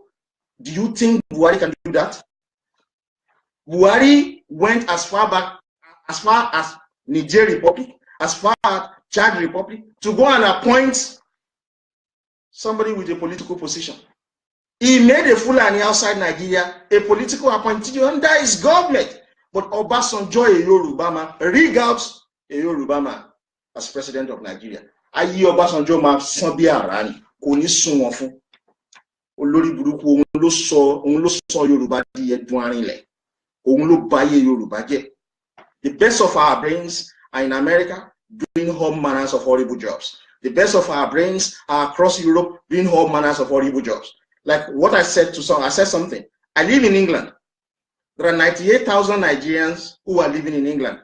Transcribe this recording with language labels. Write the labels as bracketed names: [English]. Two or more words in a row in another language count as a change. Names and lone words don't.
[English] Do you think Buhari can do that? Buhari went as far back, as far as Niger Republic, as far as Chad Republic, to go and appoint somebody with a political position. He made a Fulani outside Nigeria a political appointee under his government. But Obasanjo, a Yoruba man, rig out a Yoruba man as president of Nigeria. [Yoruba] Ayi Obasanjo ma san bi ara ni, kò ní sún wọn fún. olórí burúkú òun ló sọ Yorùbá di ẹdun arinlẹ̀, òun ló bayé Yorùbá jẹ́. [English] The best of our brains are in America doing all manners of horrible jobs. The best of our brains are across Europe doing all manners of horrible jobs. Like what I said to some, I said something. I live in England. There are 98,000 Nigerians who are living in England.